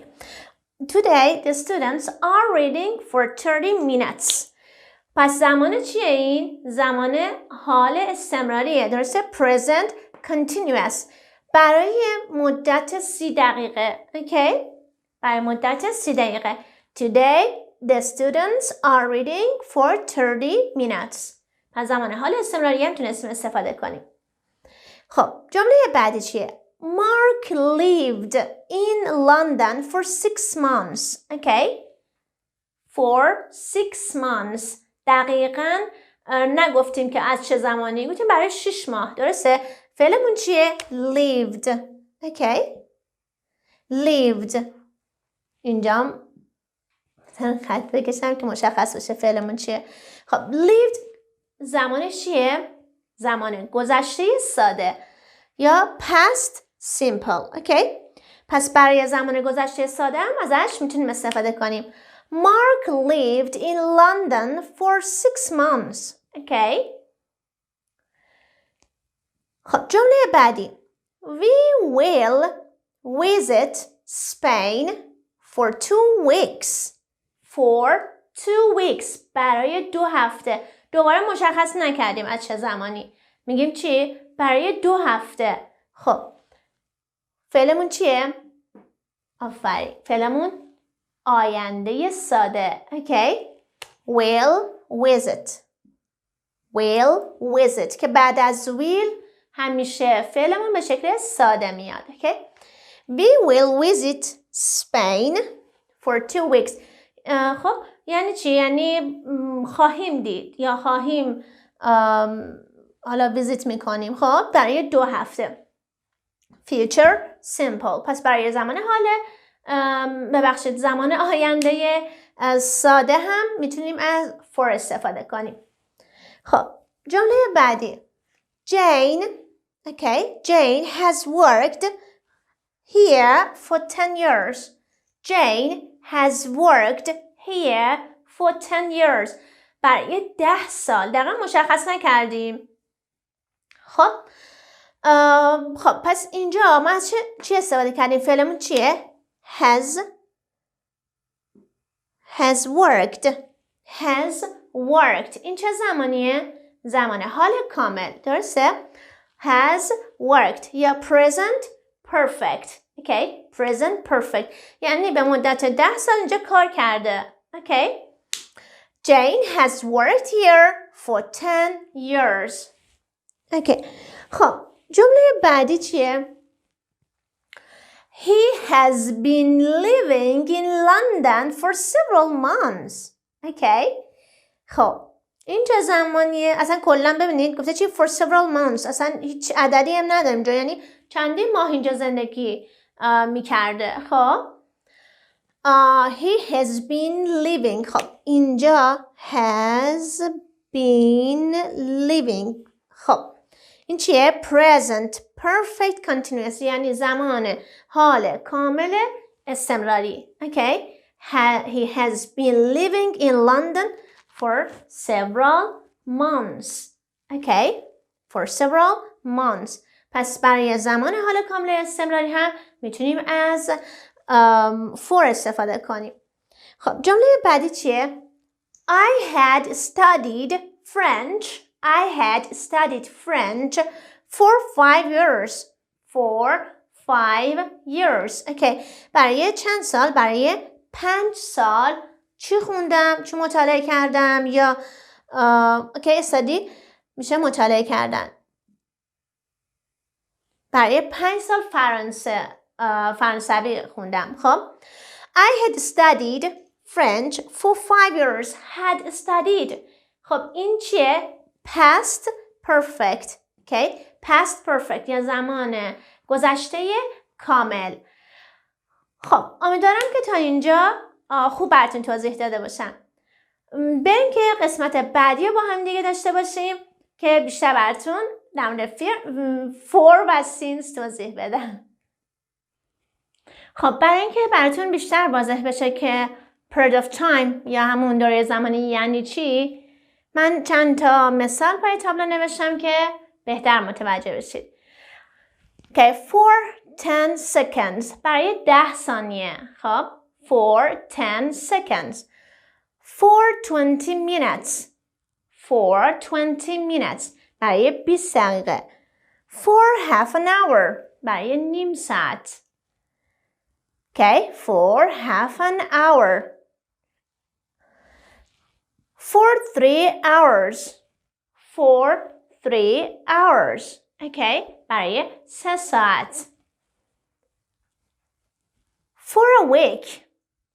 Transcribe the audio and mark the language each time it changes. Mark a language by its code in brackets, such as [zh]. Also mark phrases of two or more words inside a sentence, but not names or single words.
[en] Today the students are reading for 30 minutes. [fa] پس زمان چیه این؟ زمان حال استمراریه، درسته؟ [en] present continuous [fa] برای مدت 30 دقیقه. اوکی؟ برای مدت 30 دقیقه. [en] Today the students are reading for 30 minutes. [fa] پس زمان حال استمراری هم تونستیم استفاده کنیم. خب جمله بعدی چیه؟ [en] Mark lived in London for 6 months. Okay? for 6 months. [fa] دقیقاً نگفتیم که از چه زمانی، گفتیم برای 6 ماه. درسته؟ فعلمون چیه؟ [en] lived. Okay. [fa] lived. اینجا خط بکشم که مشخص بشه فعلمون چیه. خب lived زمانش چیه؟ زمان گذشته ساده یا [en] past simple. Okay. [fa] پس برای زمان گذشته ساده هم ازش میتونیم استفاده کنیم. [en] Mark lived in London for 6 months. [fa] Okay. خب جمله بعدی. [en] We will visit Spain for 2 weeks. For 2 weeks. [fa] برای 2 هفته. دوباره مشخص نکردیم از چه زمانی. میگیم چی؟ برای 2 هفته. خب فعلمون چیه؟ آفرین. فعلمون آینده ساده. Okay. [en] Will visit. Will visit. [fa] که بعد از will همیشه فعلمون به شکل ساده میاد. Okay. [en] We will visit Spain for 2 weeks. [fa] خب یعنی چی؟ یعنی خواهیم دید یا خواهیم حالا ویزیت میکنیم. خب برای 2 هفته. [en] Future simple. [fa] پس برای زمان حاله ببخشید زمان آینده ساده هم میتونیم از for استفاده کنیم. خب جمله بعدی. [en] Jane, okay, Jane has worked here for 10 years. Jane has worked here for 10 years. [fa] برای 10 سال. دقیقا مشخص نکردیم. خب پس اینجا ما از چی استفاده کردیم؟ فعلمون چیه؟ [en] has worked. has worked. [fa] این چه زمانیه؟ زمان حال کامل. درسته؟ [en] has worked [fa] یا [en] present perfect. Okay? present perfect. [fa] یعنی به مدت 10 سال اینجا کار کرده. Okay? [en] Jane has worked here for 10 years. [fa] Okay. خب جمله بعدی چیه؟ [en] He has been living in London for several months. [fa] Okay. خب این چه زمانیه؟ اصلا کلا ببینید گفته چی [en] for several months. [fa] اصلا هیچ عددی هم نداریم جا، یعنی چندین ماه اینجا زندگی میکرده. [en] خب he has been living. [fa] خب اینجا [en] has been living. [fa] خب این چیه؟ [en] present perfect continuous [fa] یعنی زمان حال کامل استمراری. Okay. [en] He has been living in London for several months. Okay. For several months. [fa] پس برای زمان حال کامل استمراری هم میتونیم از for استفاده کنیم. خب جمله بعدی چیه؟ [en] I had studied French for 5 years. For 5 years. Okay. [fa] برای چند سال؟ برای 5 سال چی خوندم؟ چی مطالعه کردم؟ یا [en] okay, study [fa] میشه مطالعه کردن. برای 5 سال فرانسوی خوندم. [en] خب I had studied French for 5 years. Had studied. [fa] خب این چیه؟ [en] past perfect. Okay. past perfect [fa] یا زمان گذشته کامل. خب امیدوارم که تا اینجا خوب براتون توضیح داده باشم. بریم که قسمت بعدی رو با هم دیگه داشته باشیم که بیشتر براتون در مورد for و since توضیح بدم. خب برای اینکه براتون بیشتر واضح بشه که [en] period of time [fa] یا همون دوره زمانی یعنی چی، من چند تا مثال پای تابلو نوشتم که بهتر متوجه بشید. [en] Okay, for 10 seconds [fa] برای 10 ثانیه. [en] خب for 10 seconds. For 20 minutes. For 20 minutes [fa] برای 20 دقیقه. [en] For half an hour [fa] برای نیم ساعت. [en] Okay, for half an hour. For 3 hours. For 3 hours. [fa] Okay, برای 3 ساعت. [en] For a week.